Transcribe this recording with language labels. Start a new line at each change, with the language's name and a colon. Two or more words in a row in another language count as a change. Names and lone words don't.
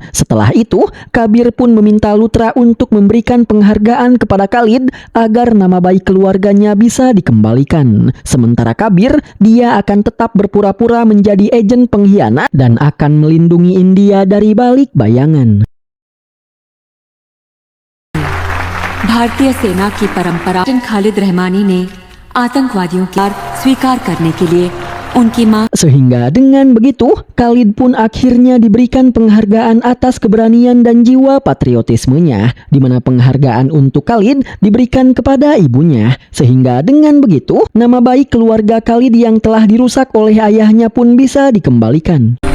Indonesian: Setelah itu, Kabir pun meminta Luthra untuk memberikan penghargaan kepada Khalid agar nama baik keluarganya bisa dikembalikan. Sementara Kabir, dia akan tetap berpura-pura menjadi agen pengkhianat dan akan melindungi India dari balik bayangan.
Hindi: भारतीय सेना की परंपरा खालिद रहमानी ने आतंकवादियों की स्वीकार करने के लिए उनकी मां
Indonesian: Sehingga dengan begitu, Khalid pun akhirnya diberikan penghargaan atas keberanian dan jiwa patriotismenya, di mana penghargaan untuk Khalid diberikan kepada ibunya. Sehingga dengan begitu, nama baik keluarga Khalid yang telah dirusak oleh ayahnya pun bisa dikembalikan.